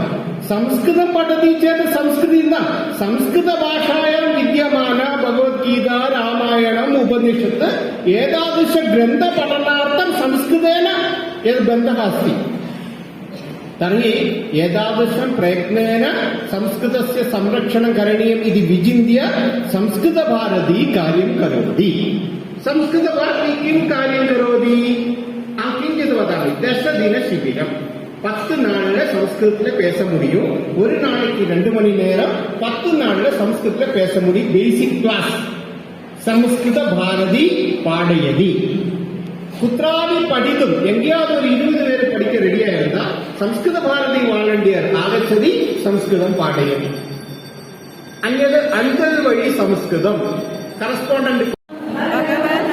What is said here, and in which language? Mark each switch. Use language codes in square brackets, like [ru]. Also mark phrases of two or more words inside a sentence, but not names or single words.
[sa] संस्कृतं पठति चेत् संस्कृतिः न, संस्कृतभाषायां विद्यमान भगवद्गीता, रामायणम्, उपनिषत् एतादृशग्रन्थपठनार्थं संस्कृतेन यद् बन्धः अस्ति, तर्हि एतादृशं प्रयत्नेन संस्कृतस्य संरक्षणं करणीयम् इति विचिन्त्य संस्कृतभारती कार्यं करोति. संस्कृतभारती किं कार्यं करोति? किञ्चित् वदामि. 10 दिनशिबिरम्. [ta] 10 நாள்ல சம்ஸ்கிருதத்துல பேச முடியும். ஒரு நாளைக்கு 2 மணி நேரம் 10 நாள்ல சம்ஸ்கிருதத்துல பேச முடியும். [en] basic class [sa] संस्कृत भारती पाठयति. कुत्रापि पठितुम् एङ्गेयावदु [ml] 20 പേര് പഠിക്കാൻ റെഡിയായിരുന്ന സംസ്കൃത ഭാരതി വാളണ്ടിയർ [sa] आगच्छति, संस्कृतं पाठयति. [ml] അന്യത് അഞ്ചൽ വഴി സംസ്കൃതം കറസ്പോണ്ടന്റ്